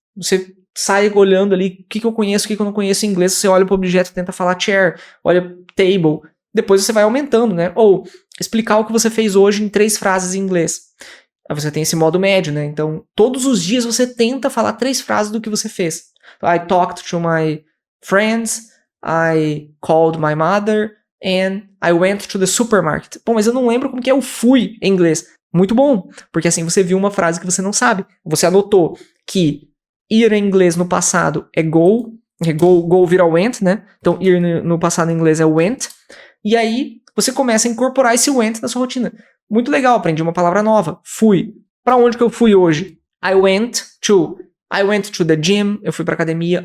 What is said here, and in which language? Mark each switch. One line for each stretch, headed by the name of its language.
Portuguese: Você sai olhando ali, o que eu conheço, o que eu não conheço em inglês, você olha para o objeto, tenta falar chair, olha table, depois você vai aumentando, né? Ou explicar o que você fez hoje em 3 frases em inglês. Aí você tem esse modo médio, né? Então, todos os dias você tenta falar 3 frases do que você fez.
English: I talked to my friends, I called my mother, and I went to the supermarket.
Portuguese: Bom, mas eu não lembro como que é o fui em inglês. Muito bom, porque assim você viu uma frase que você não sabe. Você anotou que ir em inglês no passado é go vira went, né? Então, ir no passado em inglês é went. E aí, você começa a incorporar esse went na sua rotina. Muito legal, aprendi uma palavra nova. Fui. Para onde que eu fui hoje?
English: I went to the gym,
Portuguese: eu fui pra academia.